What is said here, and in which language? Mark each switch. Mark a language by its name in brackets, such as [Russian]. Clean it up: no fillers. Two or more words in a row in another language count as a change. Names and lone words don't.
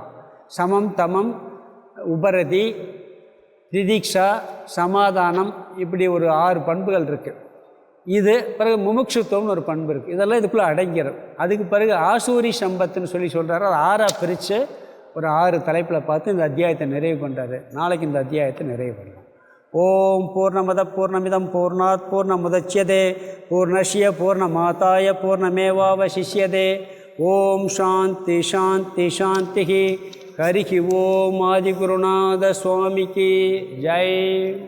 [Tamil] சமம், தமம், உபரதி, திதிக்ஷா, சமாதானம், இப்படி ஒரு 6 பண்புகள் இருக்குது. இது பிறகு முமுட்சுத்துவம்னு ஒரு பண்பு இருக்குது. இதெல்லாம் இதுக்குள்ளே அடங்கிடும். அதுக்கு பிறகு ஆசூரி சம்பத்துன்னு சொல்கிறாரு. அது 6ஆக பிரித்து ஒரு 6 தலைப்பில் பார்த்து இந்த அத்தியாயத்தை நிறைவு பண்ணுறாரு. நாளைக்கு இந்த அத்தியாயத்தை நிறைவு பண்ணலாம். [Sanskrit] ओम् पूर्णमद पूर्णमिदं पूर्णात् पूर्णमुदच्यते पूर्णस्य पूर्णमादाय पूर्णमेवावशिष्यते. ओम् शान्ति शान्ति शान्ति. हरिः ओम्. [Tamil] ஆதிகுருநாத சுவாமிக்கு ஜெய்.